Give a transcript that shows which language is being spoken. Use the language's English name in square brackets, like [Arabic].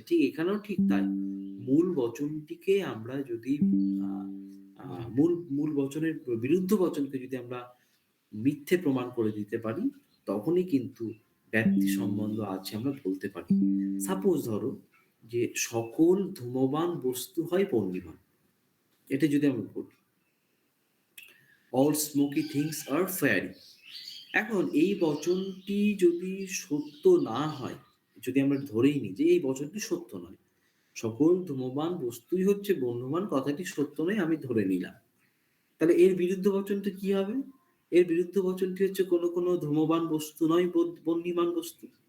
[Bangla] ঠিক এখানেও ঠিক তাই। মূল বচনটিকে আমরা যদি আ আ মূল বচনের বিরুদ্ধ বচনকে যদি আমরা মিথ্যে প্রমাণ করে দিতে পারি, তখনই কিন্তু ব্যাপ্তি সম্বন্ধ আছে আমরা বলতে পারি। সাপোজ ধরো যে সকল ধূমবান বস্তু হয় পণ্যিমান। এটা যদি আমরা বলি, [English] all smoky things are fairy। [Bangla] এখন এই বচনটি যদি সত্য না হয়, যদি আমরা ধরেই নিই যে এই বচনটি সত্য নয়। সকল ধূমবান বস্তুই হচ্ছে বহ্নিমান কথাটি সত্য নয় আমি ধরে নিলাম। তাহলে এর বিরুদ্ধ বচনটা কি হবে? এর বিরুদ্ধ বচনটি হচ্ছে কোনো ধূমবান বস্তু নয় বহ্নিমান বস্তু।